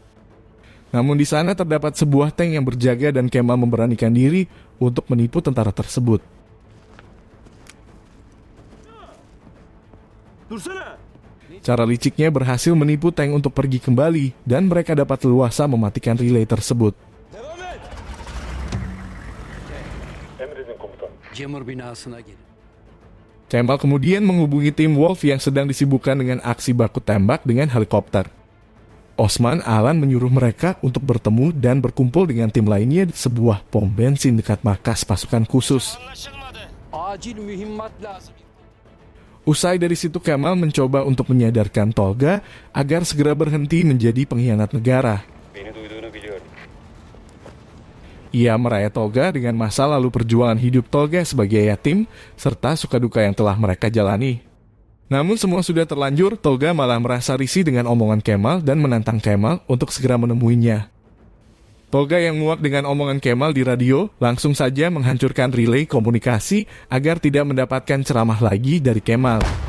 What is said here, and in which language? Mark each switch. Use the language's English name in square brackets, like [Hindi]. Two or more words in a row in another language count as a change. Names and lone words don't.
[Indonesian] Namun di sana terdapat sebuah tank yang berjaga dan Kemal memberanikan diri untuk menipu tentara tersebut. Cara liciknya berhasil menipu tank untuk pergi kembali dan mereka dapat leluasa mematikan relay tersebut. [Turkish] Cemur binasına gelin. [Indonesian] Kemal kemudian menghubungi tim Wolf yang sedang disibukkan dengan aksi baku tembak dengan helikopter. Osman Alan menyuruh mereka untuk bertemu dan berkumpul dengan tim lainnya di sebuah pom bensin dekat markas pasukan khusus. [Turkish] Acil mühimmat lazım. [Indonesian] Usai dari situ Kemal mencoba untuk menyadarkan Tolga agar segera berhenti menjadi pengkhianat negara. [Turkish] Beni duyduğunu biliyorum. [Indonesian] Ia meraya Tolga dengan masa lalu perjuangan hidup Tolga sebagai yatim, serta suka duka yang telah mereka jalani. Namun semua sudah terlanjur, Tolga malah merasa risih dengan omongan Kemal dan menantang Kemal untuk segera menemuinya. Tolga yang muak dengan omongan Kemal di radio, langsung saja menghancurkan relay komunikasi agar tidak mendapatkan ceramah lagi dari Kemal.